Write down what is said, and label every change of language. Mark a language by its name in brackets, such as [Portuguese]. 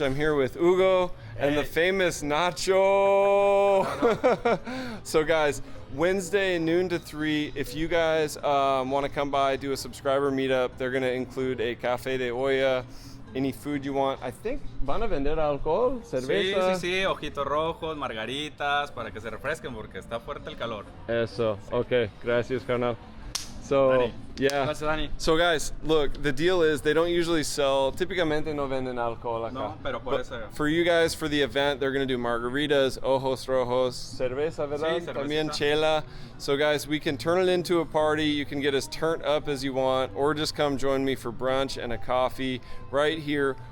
[English] I'm here with Hugo and the famous Nacho. So guys, Wednesday, noon to 3. If you guys want to come by, do a subscriber meetup, they're gonna include a café de olla, any food you want. I think [Spanish] van a vender alcohol, cerveza. Sí, ojitos rojos, margaritas, para que se refresquen porque está fuerte el calor. Eso, okay, gracias carnal. [English] So, Dani. yeah. [Spanish] Gracias, Dani. [English] So guys, look, the deal is they don't usually sell, [Spanish] típicamente no venden alcohol acá. No, pero por [English] But [Spanish] eso. [English] for you guys, for the event, they're gonna do margaritas, [Spanish] ojos rojos, cerveza, ¿verdad? Sí, cervecita. También chela. [English] So guys, we can turn it into a party. You can get as turned up as you want, or just come join me for brunch and a coffee right here.